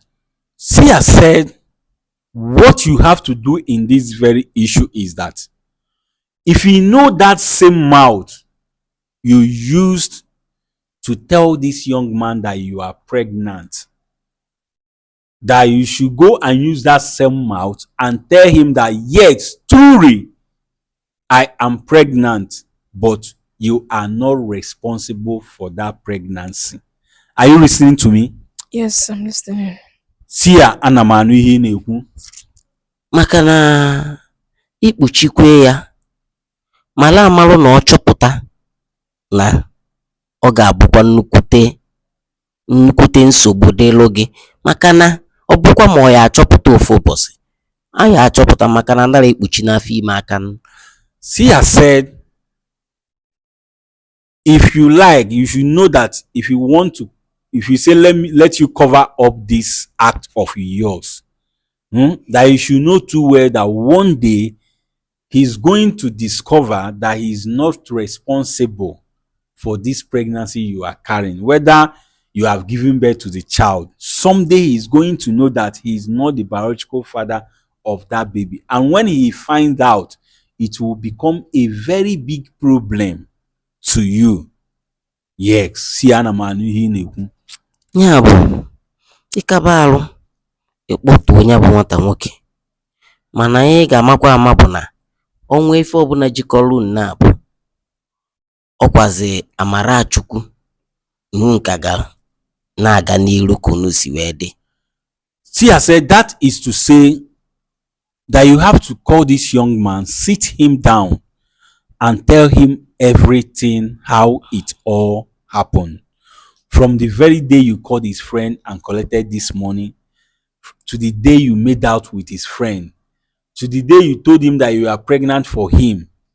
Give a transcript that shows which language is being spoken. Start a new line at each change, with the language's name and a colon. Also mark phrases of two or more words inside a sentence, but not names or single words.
English: Sia said, what you have to do in this very issue is that if you know that same mouth you used to tell this young man that you are pregnant, that you should go and use that same mouth and tell him that yes, truly, I am pregnant, but you are not responsible for that pregnancy. Are you listening to me? Yes, I'm listening. Sia,
Igbo: ana m anụ ihe ị na-ekwu. Maka na ikpuchikwe ya mala amalụ na ọ chọpụta na ọ ga-abụkwa nnukwute nsogbu dịlụ gị, maka na ọ bụkwa ma ọ ya achọpụta ofu ụbọchị, a ya achọpụta maka na ndara ikpuchi n'afọ ime aka.
English: Sia said, if you like, you should know that if you want to, if you say let you cover up this act of yours, that you should know too well that one day he's going to discover that he's not responsible for this pregnancy you are carrying, whether you have given birth to the child. Someday he's going to know that he is not the biological father of that baby, and when he finds out, it will become a very big problem to you. Yes,
Igbo: si ana m anụ ihe ị na-ekwu. Ya bụ ịkaba arụ ịkpọtụ onye bụ nwata nwoke, mana anyị ga-amakwa ama bụ na ọnwa ife ọbụla jikọrọ nna bụ ọkwazi amara Chukwu ihu nka ga na-aga n'iru ka unu si wee dị.
English: Sia said, that is to say that you have to call this young man, sit him down, and tell him everything, how it all happened. From the very day you called his friend and collected this money, to the day you made out with his friend, to the day you told him that you are pregnant for him.